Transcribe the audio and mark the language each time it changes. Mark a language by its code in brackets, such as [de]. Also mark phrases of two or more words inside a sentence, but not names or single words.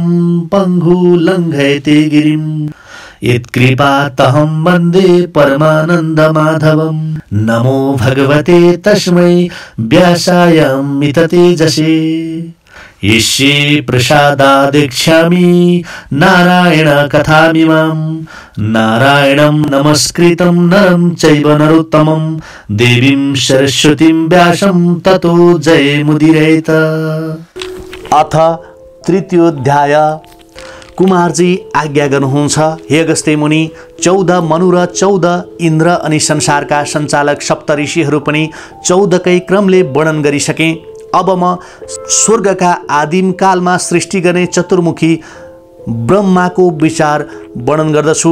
[sa] पङ्गु लङ्घयते गिरिम् यत्कृपातहं वन्दे परमानन्दमाधवं नमो भगवते तस्मै व्यासाय मिततेजसे यस्य प्रसादादेक्ष्यामि नारायण कथामिमां नारायणं नमस्कृतं नरं चैव नरोत्तमं देवीं सरस्वतीं व्यासं ततो जयमुदीरयेत। अथ तृतीयोऽध्याय। [ne] कुमारजी आज्ञा गर्नुहुन्छ, हे अगस्त्य मुनि, 14 मनु र 14 इन्द्र अनि संसारका सञ्चालक सप्तऋषिहरू पनि 14 कै क्रमले वर्णन गरिसके। अब म स्वर्गका आदिम कालमा सृष्टि गर्ने चतुर्मुखी ब्रह्माको विचार वर्णन गर्दछु।